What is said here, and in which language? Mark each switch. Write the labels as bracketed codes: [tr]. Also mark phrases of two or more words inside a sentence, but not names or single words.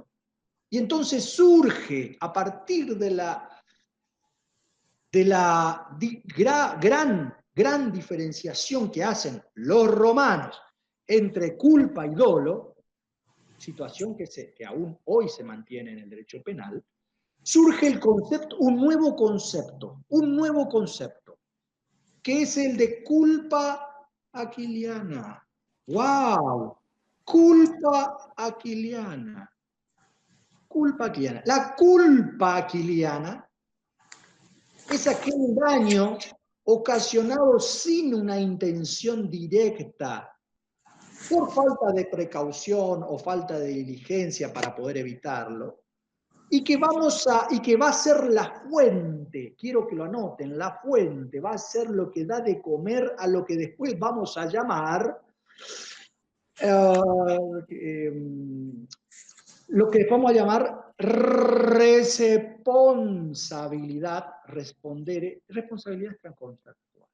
[es] Y entonces surge, a partir de la gran diferenciación que hacen los romanos entre culpa y dolo, situación que aún hoy se mantiene en el derecho penal, surge un nuevo concepto, que es el de culpa aquiliana. ¡Wow! Culpa aquiliana. Culpa aquiliana. La culpa aquiliana es aquel daño ocasionado sin una intención directa, por falta de precaución o falta de diligencia para poder evitarlo, y que va a ser la fuente, quiero que lo anoten, la fuente va a ser lo que da de comer a lo que después vamos a llamar lo que vamos a llamar responsabilidad, respondere, responsabilidad extracontractual.